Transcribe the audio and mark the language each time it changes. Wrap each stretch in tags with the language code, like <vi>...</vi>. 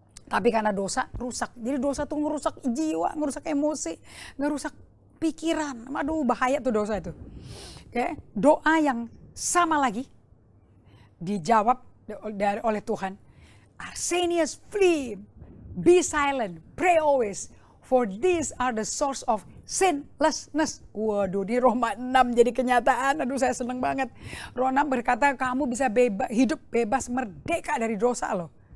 <id>Tapi karena dosa rusak. Jadi dosa itu merusak jiwa, merusak emosi, merusak pikiran. Aduh, bahaya tuh dosa itu. Oke, doa yang sama lagi dijawab oleh Tuhan.</id> <en>Arsenius, flee, be silent, pray always. For these are the source of sinlessness.</en> <id>Waduh, di Roma 6 jadi kenyataan. Aduh, saya seneng banget. Roma 6 berkata kamu bisa hidup bebas merdeka dari dosa loh.</id>